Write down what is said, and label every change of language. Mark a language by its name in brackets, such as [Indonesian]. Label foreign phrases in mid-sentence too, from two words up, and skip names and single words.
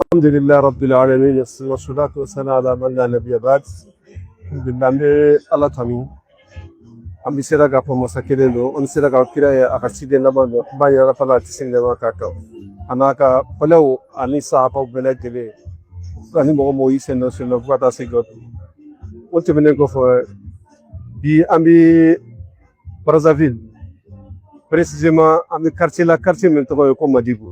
[Arabic] الحمد لله رب العالمين والصلاة والسلام على من لا نبي بعد. [Bambara] Alhamdulillah be ala tami. An bɛ sera k'a fɔ masa kelen don, an bɛ sera ka kira ye a ka ciden laban don, an b'a ɲini Ala Taala kisi ni nɛɛma k'a kan. A n'a ka fɔlɛw ani sahabaw bɛɛ lajɛlen ani mɔgɔ mɔgɔw y'i sen dɔ sen dɔ fo ka taa se dɔ. O tɛmɛnen kɔfɛ bi an bɛ Brazzaville, précisément an bɛ quartier la quartier min tɔgɔ ye ko Madibu.